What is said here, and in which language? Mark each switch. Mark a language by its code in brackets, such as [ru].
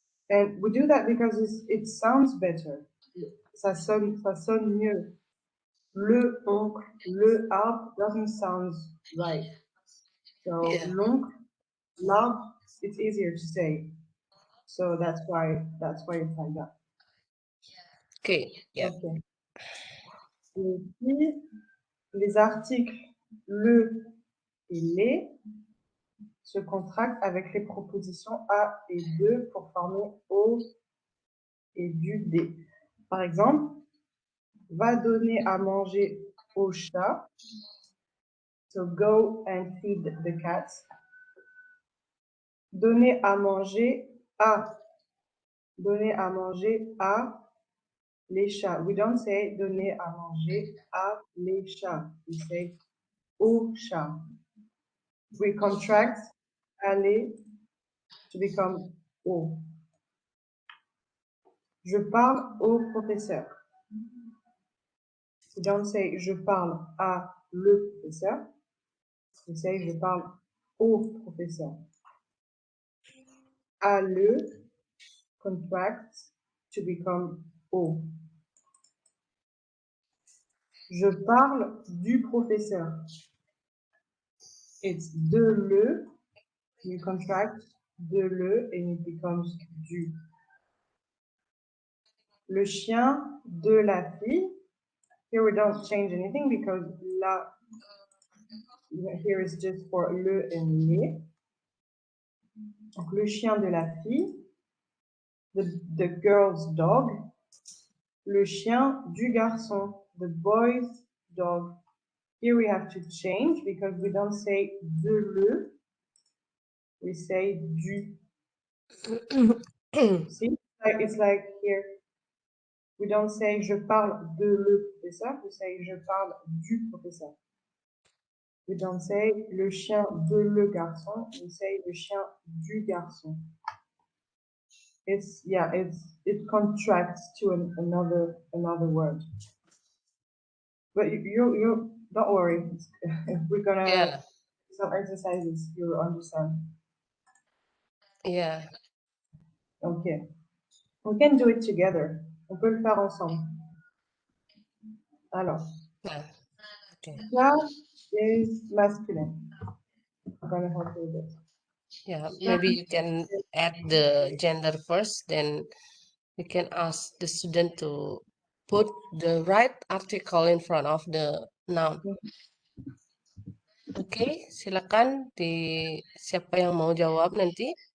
[en] And we do that because it sounds better. [fr] Ça sonne mieux. Le oncle, le arbre [en] doesn't sound right. So Yeah. l'oncle, l'arbre, it's easier to say. So that's why it's like that. Okay, yeah. Okay. [fr] Et puis, les articles le et les se contractent avec les propositions a et de pour former au et du d. Par exemple, va donner à manger au chat. [en] So go and feed the cat. [fr] Donner à manger à. Donner à manger à les chats. [en] We don't say [fr] donner à manger à les chats. [en] We say au chat. We contract aller to become au. [fr] Je parle au professeur. [en] We don't say [fr] je parle à le professeur. [en] We say [fr] je parle au professeur. [en] À le contract to become au. [fr] Je parle du professeur. [en] It's de le, you contract de le and it becomes du. [fr] Le chien de la fille. [en] Here we don't change anything because la here is just for le and les. [fr] Donc le chien de la fille. [en] The girl's dog. [fr] Le chien du garçon. [en] The boy's dog. Here we have to change because we don't say de le, we say du. See, it's like here, we don't say [fr] je parle de le professeur, [en] we say [fr] je parle du professeur. [en] We don't say [fr] le chien de le garçon, [en] we say [fr] le chien du garçon. [en] It contracts to another word. But you don't worry, we're gonna some exercises, you'll understand. Yeah. Okay. We can do it together. [fr] On peut le faire ensemble. Alors, [en] Yeah. Okay. ça is masculine. I'm gonna help you with this. Yeah, maybe you can add the gender first, then you can ask the student to put the right article in front of the noun. [id] Oke, silakan siapa yang mau jawab nanti.